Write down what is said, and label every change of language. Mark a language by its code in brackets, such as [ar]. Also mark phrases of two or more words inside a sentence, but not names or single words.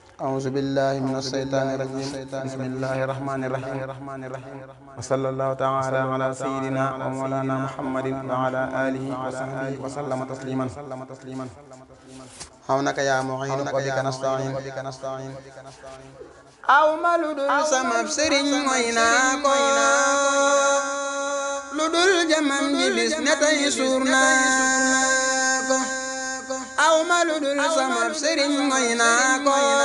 [ar] أعوذ بالله من الشيطان الرجيم بسم الله الرحمن الرحيم وصلى الله تعالى على سيدنا ومولانا محمد وعلى آله وصحبه وسلم تسليما حونك يا معين وبك نستعين [wo] aw ma lu dul sama sëriñ mooy naa ko lu dul jamam ji bis ne tey suur naa ko aw ma lu dul sama sëriñ mooy naa ko